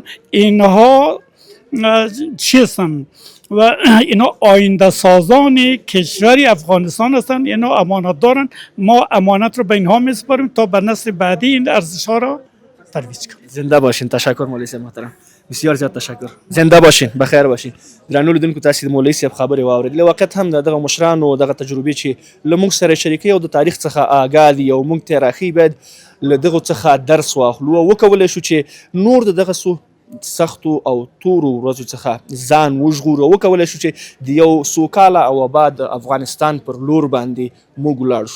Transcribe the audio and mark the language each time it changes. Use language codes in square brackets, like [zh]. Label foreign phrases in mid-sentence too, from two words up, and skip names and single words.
[fa] اینها چیستن و اینا آینده سازان کشور افغانستان هستند، اینا امانت دارن، ما امانت رو به اینها میسپاریم تا به نسل بعدی این ارزش ها را ترویج کنیم. زنده باشین. تشکر مولوی صاحب محترم، بسیار زیاد تشکر. زنده باشین، بخیر باشین. [ps] درنو لیدونکو تاسو د مولوی صاحب خبرې واورېدلې. وخت هم دغه مشران او دغه تجربې چې له موږ سره شریکې او د تاریخ څخه آګاه دي او موږ ته راخي باید له دغه څخه درس واخلو او وکولای شو چې نور دغه سختو او تورو ورځو څخه ځان وژغورو او وکولای شو چې د یو سوکاله او آباد افغانستان پر لور باندې موږ ولاړ شو.